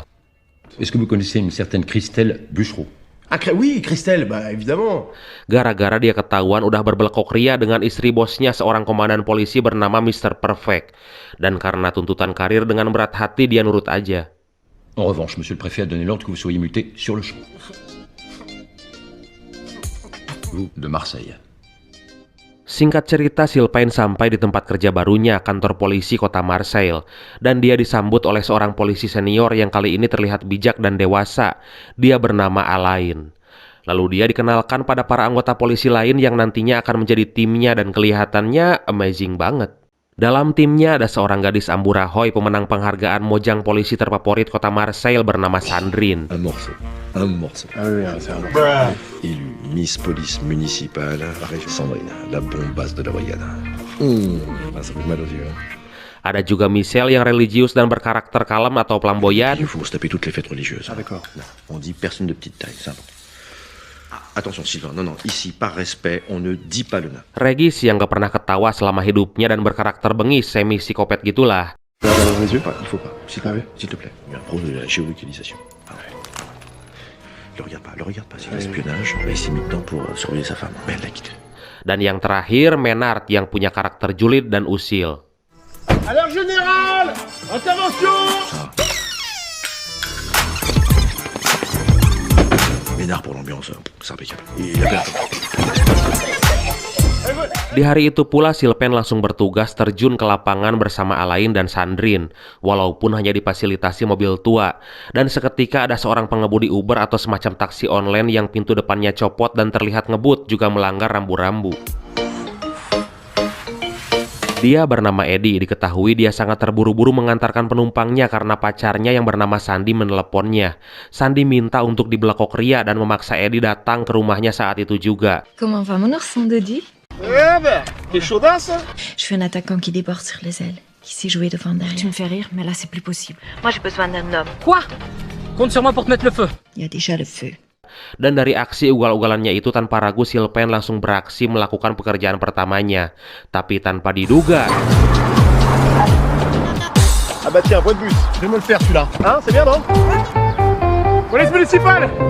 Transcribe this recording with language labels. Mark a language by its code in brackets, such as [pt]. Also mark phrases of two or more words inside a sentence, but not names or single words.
[fr] Est-ce que vous connaissez une certaine Christelle Bûchereau? Oui, Christelle, bah évidemment. [id] Gara-gara dia ketahuan udah berbelekok ria dengan istri bosnya, seorang komandan polisi bernama Mr. Perfect. Dan karena tuntutan karir, dengan berat hati dia nurut aja. [fr] En revanche, monsieur le préfet a donné l'ordre que vous soyez muté sur le champ. Vous, de Marseille. [id] Singkat cerita, Sylvain sampai di tempat kerja barunya, kantor polisi kota Marseille. Dan dia disambut oleh seorang polisi senior yang kali ini terlihat bijak dan dewasa. Dia bernama Alain. Lalu dia dikenalkan pada para anggota polisi lain yang nantinya akan menjadi timnya, dan kelihatannya amazing banget. Dalam timnya ada seorang gadis Amburahoy, pemenang penghargaan Mojang polisi terfavorit kota Marseille bernama Sandrine. [fr] Un morceau. Ah oui, c'est un peu. Élu Miss Police Municipale, la région Sandrine, la bombasse de la brigade. Ça fait mal aux yeux. [id] Ada juga Michel yang religius dan berkarakter kalem atau flamboyan. [fr] Il faut se taper toutes les fêtes religieuses. Ah d'accord. On dit personne de petite taille, c'est important. Attention Sylvain, non, ici par respect, on ne dit pas le nom. [id] Regis yang gak pernah ketawa selama hidupnya dan berkarakter bengis, semi psikopat gitulah. [fr] Dans les yeux, il faut pas. S'il te plaît. Il y a un problème de la géolocalisation. Le regarde pas, c'est l'espionnage. Il s'est mis dedans pour surveiller sa femme. Mais elle l'a quitté. [id] Dan yang terakhir, Menard yang punya karakter julid dan usil. [fr] Alors général, intervention. Ménard pour l'ambiance, c'est impeccable. Il a bien. [id] Di hari itu pula Sylvain langsung bertugas terjun ke lapangan bersama Alain dan Sandrine, walaupun hanya difasilitasi mobil tua. Dan seketika ada seorang pengemudi Uber atau semacam taksi online yang pintu depannya copot dan terlihat ngebut, juga melanggar rambu-rambu. Dia bernama Eddie. Diketahui dia sangat terburu-buru mengantarkan penumpangnya karena pacarnya yang bernama Sandy meneleponnya. Sandy minta untuk dibelekok ria dan memaksa Eddie datang ke rumahnya saat itu juga. [fr] Comment va mon ourson Dodi? Eh ben, t'es chaudasse. Je suis un attaquant qui déborde sur les ailes, qui sait jouer devant derrière. Tu me fais rire, mais là c'est plus possible. Moi j'ai besoin d'un homme. Quoi? Compte sur moi pour te mettre le feu. Il y a déjà le feu. [id] Dan dari aksi ugal-ugalannya itu, tanpa ragu Sylvain langsung beraksi melakukan pekerjaan pertamanya. Tapi tanpa diduga, [fr] Ah bah tiens, voie de bus, je vais me le faire celui-là. Hein, c'est bien non? Police municipale.